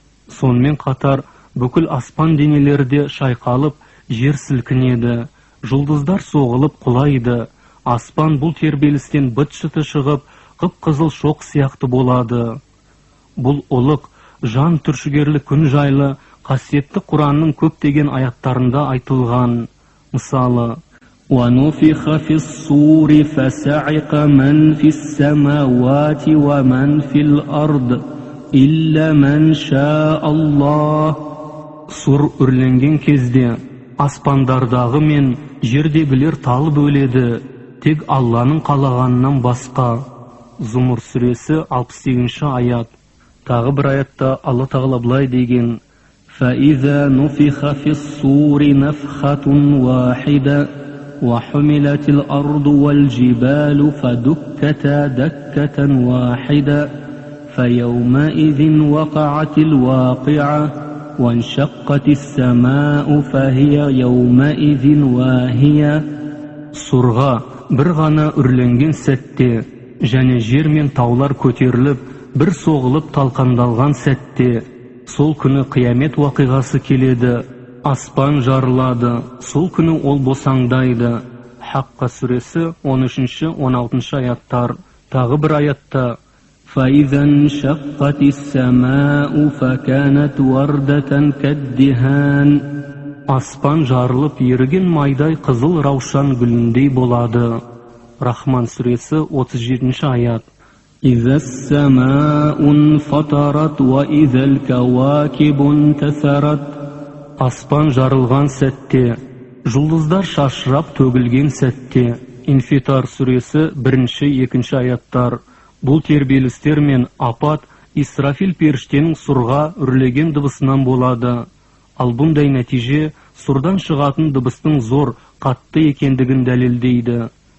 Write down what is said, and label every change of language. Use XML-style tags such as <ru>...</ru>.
<kk>Сонымен қатар бүкіл аспан денелері де шайқалып, жер сілкінеді, жұлдыздар соғылып құлайды. Аспан бұл тербелістен быт-шыты шығып, қып-қызыл шоқ сияқты болады. Бұл ұлық, жан түршігерлік күн жайлы қасиетті Құранның көптеген аяттарында айтылған. Мысалы,</kk> <ar>وَنُفِخَ فِي الصُّورِ فَسَعِقَ مَنْ فِي السَّمَاوَاتِ وَمَنْ فِي الْأَرْضِ إِلَّا مَنْ شَاءَ اللَّهُ.</ar> <kk>Сұр үрленген кезде аспандардағы мен жердегілер талып өледі, тек Алланың қалағанынан басқа. Зумур сүресі 68 аят. Тағы бір аятта Алла тағала былай деген:</kk> <ar>فَإِذَا نُفِخَ فِي الصُّورِ نَفْخَةٌ وَاحِدَةٌ وَحُمِلَتِ الْأَرْضُ وَالْجِبَالُ فَدُكَّتَا دَكَّةً وَاحِدَةً فَيَوْمَئِذٍ وَقَعَتِ الْوَاقِعَةُ وَانشَقَّتِ السَّمَاءُ فَهِيَ يَوْمَئِذٍ وَاهِيَةٌ.</ar> <kk>Сұрға бір ғана үрленген сәтте, және жер мен таулар көтеріліп, бір соғылып талқандалған сәтте, сол күні қиямет уақиғасы келеді. Аспан жарылады, сол күні ол босаңдайды. Хаққа сүресі 13-16 аяттар. Тағы бір аятта:</kk> <ar>فَإِذَا انشَقَّتِ السَّمَاءُ فَكَانَتْ وَرْدَةً كَالدِّهَانِ.</ar> <kk>Аспан жарылып, еріген майдай қызыл раушан гүліндей болады. Рахман сүресі 37 аят.</kk> <ar>إِذَا السَّمَاءُ انفَطَرَتْ وَإِذَا الْكَوَاكِبُ انتَثَرَتْ.</ar> <kk>Аспан жарылған сәтте, жұлдыздар шашырап төгілген сәтте. Инфитар сүресі 1-2 аяттар. Бұл тербелістер мен апат Исрафил періштенің сұрға үрлеген дыбысынан болады. Ал бұндай нәтиже сұрдан шығатын дыбыстың зор, қатты екендігін дәлелдейді.</kk>